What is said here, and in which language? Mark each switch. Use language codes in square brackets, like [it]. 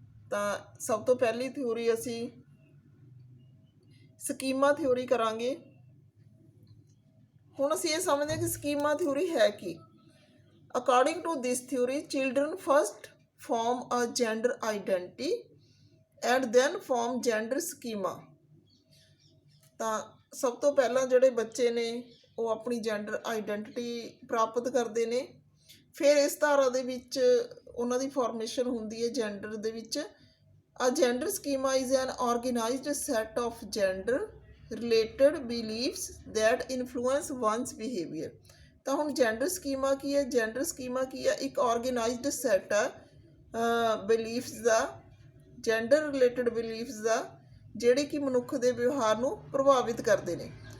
[pa] ਤਾਂ ਸਭ ਤੋਂ ਪਹਿਲੀ ਥਿਊਰੀ ਅਸੀਂ ਸਕੀਮਾ ਥਿਊਰੀ ਕਰਾਂਗੇ। ਹੁਣ ਅਸੀਂ ਇਹ ਸਮਝਦੇ ਹਾਂ ਕਿ ਸਕੀਮਾ ਥਿਊਰੀ ਹੈ ਕੀ। [en] According to this theory children first form a gender identity and then form gender schema। [pa] ਤਾਂ ਸਭ ਤੋਂ ਪਹਿਲਾਂ ਜਿਹੜੇ ਬੱਚੇ ਨੇ ਉਹ ਆਪਣੀ ਜੈਂਡਰ ਆਈਡੈਂਟੀਟੀ ਪ੍ਰਾਪਤ ਕਰਦੇ ਨੇ, ਫਿਰ ਇਸ ਧਾਰਾ ਦੇ ਵਿੱਚ ਉਹਨਾਂ ਦੀ ਫਾਰਮੇਸ਼ਨ ਹੁੰਦੀ ਹੈ ਜੈਂਡਰ ਦੇ ਵਿੱਚ। [en] A gender schema is an organized set of gender related beliefs that influence one's behavior। [pa] ਤਾਂ ਹੁਣ ਜੈਂਡਰ ਸਕੀਮਾ ਕੀ ਹੈ? ਜੈਂਡਰ ਸਕੀਮਾ ਕੀ ਹੈ? ਇੱਕ ਆਰਗੇਨਾਈਜ਼ਡ ਸੈਟ ਆ ਬਿਲੀਫਸ ਦਾ, ਜੈਂਡਰ ਰਿਲੇਟਡ ਬਿਲੀਫਸ ਦਾ, ਜਿਹੜੇ ਕਿ ਮਨੁੱਖ ਦੇ ਵਿਵਹਾਰ ਨੂੰ ਪ੍ਰਭਾਵਿਤ ਕਰਦੇ ਨੇ।